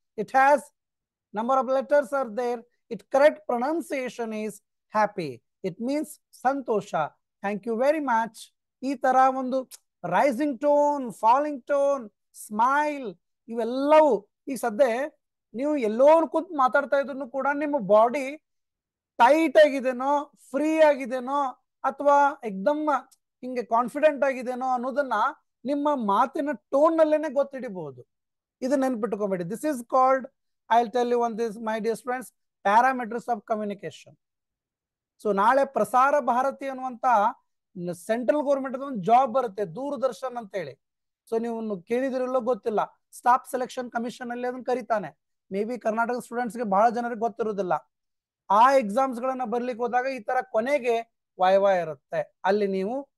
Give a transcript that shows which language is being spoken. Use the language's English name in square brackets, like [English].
[English] It has number of letters are there. Its correct pronunciation is happy. It means Santosha. Thank you very much. [Kannada] ಈ ತರ ಒಂದು rising tone, falling tone, smile, ಇವೆಲ್ಲವೂ ಈಗ ಸದ್ಯ ನೀವು ಎಲ್ಲೋ ಕೂತ್ ಮಾತಾಡ್ತಾ ಇದ್ರು ಕೂಡ ನಿಮ್ಮ ಬಾಡಿ ಟೈಟ್ ಆಗಿದೆನೋ, ಫ್ರೀ ಆಗಿದೆನೋ, ಅಥವಾ ಎಕ್ದಮ್ ಹಿಂಗೆ ಕಾನ್ಫಿಡೆಂಟ್ ಆಗಿದೆನೋ ಅನ್ನೋದನ್ನ ನಿಮ್ಮ ಮಾತಿನ ಟೋನ್ ನಲ್ಲೇನೆ ಗೊತ್ತಿಡಬಹುದು. ಇದು ನೆನ್ಪಿಟ್ಕೋಬೇಡಿ. [English] This is called, I'll tell you one this, my dear friends, parameters of communication. [Kannada] So ನಾಳೆ ಪ್ರಸಾರ ಭಾರತಿ ಅನ್ನುವಂತ ಸೆಂಟ್ರಲ್ ಗೌರ್ಮೆಂಟ್ ಒಂದು ಜಾಬ್ ಬರುತ್ತೆ, ದೂರದರ್ಶನ್ ಅಂತ ಹೇಳಿ. ಸೊ ನೀವು ಕೇಳಿದಿರಲ್ಲೋ ಗೊತ್ತಿಲ್ಲ, ಸ್ಟಾಫ್ ಸೆಲೆಕ್ಷನ್ ಕಮಿಷನ್ ಅಲ್ಲಿ ಅದನ್ನ ಕರೀತಾನೆ. ಮೇ ಬಿ ಕರ್ನಾಟಕ ಸ್ಟೂಡೆಂಟ್ಸ್ಗೆ ಬಹಳ ಜನರಿಗೆ ಗೊತ್ತಿರೋದಿಲ್ಲ. ಆ ಎಕ್ಸಾಮ್ಸ್ ಗಳನ್ನ ಬರ್ಲಿಕ್ಕೆ ಹೋದಾಗ ಈ ತರ ಕೊನೆಗೆ ವಾಯ್ವಾ ಇರುತ್ತೆ. ಅಲ್ಲಿ ನೀವು